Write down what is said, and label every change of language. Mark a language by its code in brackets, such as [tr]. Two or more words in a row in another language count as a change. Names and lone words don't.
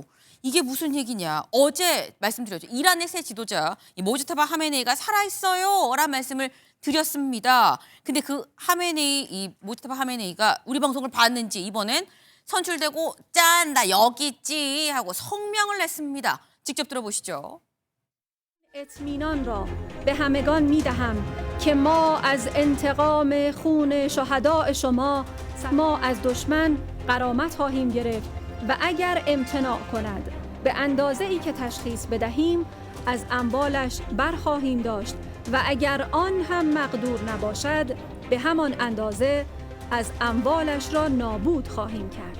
[ko] 이게 무슨 얘기냐. 어제 말씀드렸죠. 이란의 새 지도자 이 모지타바 하메네이가 살아있어요 라는 말씀을 드렸습니다. 근데 그 하메네이, 이 모지타바 하메네이가 우리 방송을 봤는지 이번엔 선출되고 짠, 나 여기 있지 하고 성명을 냈습니다. 직접 들어보시죠. [fa] اطمینان را به همگان می‌دهم که ما از انتقام خون شهداء شما از دشمن غرامت خواهیم گرفت و اگر امتناع کند به اندازه‌ای که تشخیص بدهیم از اموالش برخواهیم داشت و اگر آن هم مقدور نباشد به همان اندازه از اموالش را نابود خواهیم کرد.